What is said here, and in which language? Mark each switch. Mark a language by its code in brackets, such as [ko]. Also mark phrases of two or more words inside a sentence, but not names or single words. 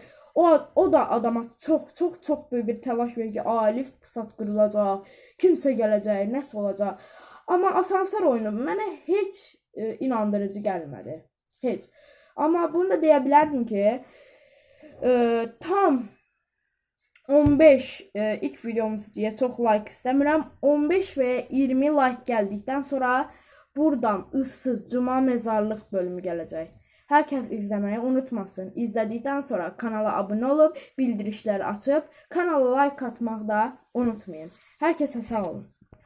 [az] O da adama çox böyük bir təlaş verir ki, lift pusat qırılacaq, kimsə gələcək, nəsə olacaq. Amma asansör oyunu mənə heç inandırıcı gəlmədi. Heç. Amma bunu da deyə bilərdim ki, tam 15 ilk videomuz deyə çox like istəmirəm. 15 və 20 like gəldikdən sonra buradan ıssız cuma mezarlıq bölümü gələcək. [tr] Herkes izlemeyi unutmasın. İzledikten sonra kanala abone olup bildirişleri açıp kanala like atmayı da unutmayın. Herkese sağ olun.